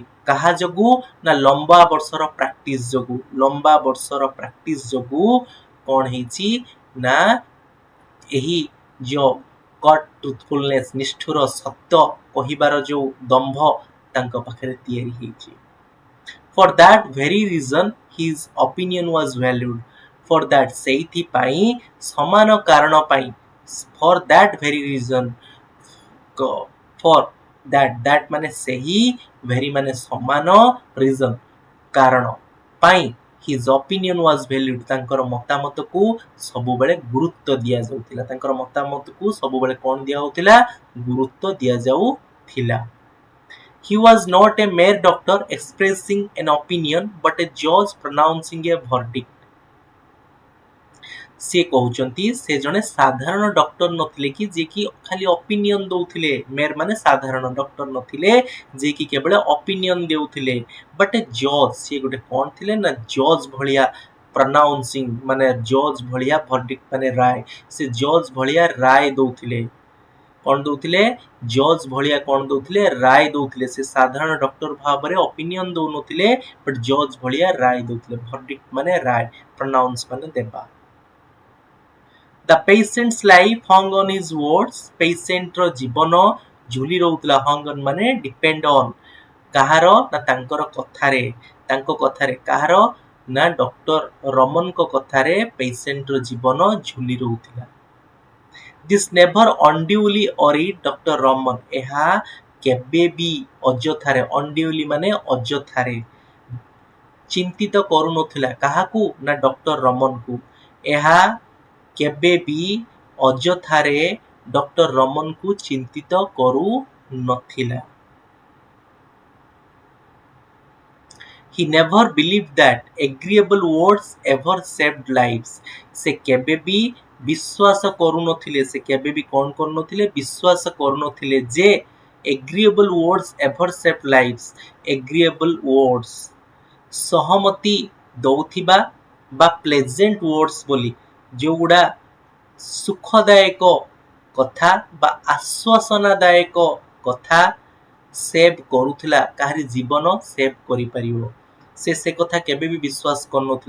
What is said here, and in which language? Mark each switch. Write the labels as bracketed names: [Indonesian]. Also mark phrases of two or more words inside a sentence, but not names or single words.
[Odia] କାହା ଯୋଗୁ ନା ଲମ୍ବା ବର୍ଷର ପ୍ରାକ୍ଟିସ ଯୋଗୁ। ଲମ୍ବା ବର୍ଷର ପ୍ରାକ୍ଟିସ ଯୋଗୁ କ'ଣ ହେଇଛି ନା ଏହି ଯୋଉ [English] cut truthfulness, [Odia] ନିଷ୍ଠୁର ସତ୍ୟ କହିବାର ଯୋଉ ଦମ୍ଭ ତାଙ୍କ ପାଖରେ ତିଆରି ହେଇଛି। [English] For that very reason his opinion was valued. For that, [Odia] ସେଇଥିପାଇଁ, ସମାନ କାରଣ ପାଇଁ, [English] for that very reason, for that [Odia] ମାନେ ସେହି, [English] very [Odia] ମାନେ ସମାନ, [English] reason [Odia] କାରଣ ପାଇଁ, [English] his opinion was valued, [Odia] ତାଙ୍କର ମତାମତକୁ ସବୁବେଳେ ଗୁରୁତ୍ୱ ଦିଆଯାଉଥିଲା। ତାଙ୍କର ମତାମତକୁ ସବୁବେଳେ କ'ଣ ଦିଆଯାଉଥିଲା, ଗୁରୁତ୍ୱ ଦିଆଯାଉଥିଲା। [English] He was not a mere doctor expressing an opinion, but a judge pronouncing a verdict. [Odia] ସେ କହୁଛନ୍ତି ସେ ଜଣେ ସାଧାରଣ ଡକ୍ଟର ନଥିଲେ କି ଯିଏକି ଖାଲି ଅପିନିଅନ ଦଉଥିଲେ, ମେୟର ମାନେ ସାଧାରଣ ଡକ୍ଟର ନଥିଲେ ଯିଏକି କେବଳ ଅପିନିଅନ ଦେଉଥିଲେ, [English] but a judge, [Odia] ସିଏ ଗୋଟେ କ'ଣ ଥିଲେ ନା ଜଜ୍ ଭଳିଆ ପ୍ରନାଉନ୍ସିଂ, ମାନେ ଜଜ୍ ଭଳିଆ ଭର୍ଡିକ୍ଟ ମାନେ ରାୟ, ସେ ଜଜ୍ ଭଳିଆ ରାୟ ଦଉଥିଲେ। କ'ଣ ଦଉଥିଲେ? ଜଜ୍ ଭଳିଆ କ'ଣ ଦଉଥିଲେ? ରାୟ ଦଉଥିଲେ। ସେ ସାଧାରଣ ଡକ୍ଟର ଭାବରେ ଅପିନିଅନ ଦଉନଥିଲେ, [English] but judge [Odia] ଭଳିଆ ରାୟ ଦଉଥିଲେ। ଭର୍ଡିକ୍ଟ ମାନେ ରାୟ, ପ୍ରନାଉନ୍ସ ମାନେ ଦେବା। [English] The patient's life hung on his words. [Odia] Patient ର ଜୀବନ ଝୁଲି ରହୁଥିଲା, [English] hung on ମାନେ depend on, [Odia] କାହାର ନା ତାଙ୍କର କଥାରେ, ତାଙ୍କ କଥାରେ, କାହାର ନା ଡକ୍ଟର ରମନଙ୍କ କଥାରେ patient ର ଜୀବନ ଝୁଲି ରହୁଥିଲା। [English] This never unduly worried Dr. Raman. [Odia] ଏହା କେବେ ବି ଅଯଥାରେ, unduly ମାନେ ଅଯଥାରେ, ଚିନ୍ତିତ କରୁନଥିଲା କାହାକୁ ନା ଡକ୍ଟର ରମନକୁ। ଏହା କେବେ ବି ଅଯଥାରେ ଡକ୍ଟର ରମନକୁ ଚିନ୍ତିତ କରୁନଥିଲା। [English] He never believed that agreeable words ever saved lives. [Odia] ସେ କେବେ ବି ବିଶ୍ୱାସ କରୁନଥିଲେ, ସେ କେବେ ବି କ'ଣ କରୁନଥିଲେ? ବିଶ୍ୱାସ କରୁନଥିଲେ ଯେ [English] agreeable words ever saved lives. agreeable words, [Odia] ସହମତି ଦଉଥିବା ବା [English] pleasant words [Odia] ବୋଲି ଯେଉଁଗୁଡ଼ା ସୁଖଦାୟକ କଥା ବା ଆଶ୍ୱାସନାଦାୟକ କଥା ସେଭ୍ କରୁଥିଲା, କାହାରି ଜୀବନ ସେଭ୍ କରିପାରିବ, ସେ କଥା କେବେ ବି ବିଶ୍ୱାସ କରୁନଥିଲେ।